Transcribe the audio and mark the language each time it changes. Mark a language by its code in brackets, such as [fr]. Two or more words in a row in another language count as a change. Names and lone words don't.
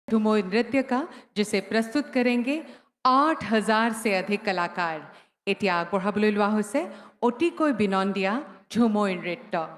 [hi] झूमर नृत्य का जिसे प्रस्तुत करेंगे 8,000 से अधिक कलाकार [as] এতিয়া আগবঢ়াবলৈ লোৱা হৈছে অতিকৈ বিনন্দীয়া ঝুমুৰ নৃত্য।